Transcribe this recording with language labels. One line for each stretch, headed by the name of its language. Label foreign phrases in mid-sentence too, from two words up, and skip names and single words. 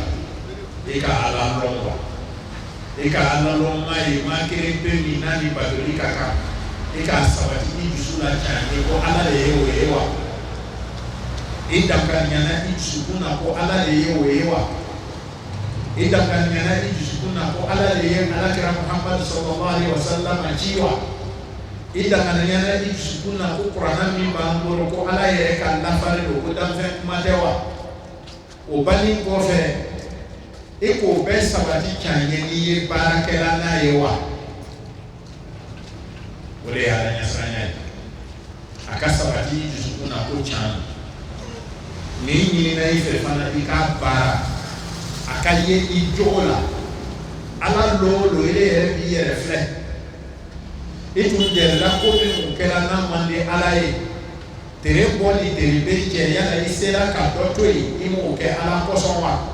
Bambara: i ka ala lɔn wa i ka ala lɔn ma ye maa kelen pe min n'a ni batoli ka kan i k'a sabati i dusu la can ye ko ala de ye o ye wa i danganiya i dusukun na ko ala de ye o ye wa i danganiya i dusukun na ko ala de ye alakira Muhammadu
Arabic: صلى الله عليه وسلم
Bambara: ci wa i danganiya i dusukun na ko kuranna min b'an bolo ko ala yɛrɛ ka lafari don ko danfɛn kuma tɛ wa o bali kɔfɛ e k'o bɛɛ sabati can ye n'i ye baarakɛla n'a ye wa o de ye ala ɲɛsiranya ye a ka sabati i dusukun na ko can n'i ɲinina i fɛ fana i k'a baara a ka ye i jogo la ala lolo ele yɛrɛ b'i yɛrɛ filɛ i tun dɛrɛla ko min kɛra n'a man di ala ye tere bɔli tere bɛ jɛ yala i sera ka dɔ to yen i m'o kɛ ala kosɔn wa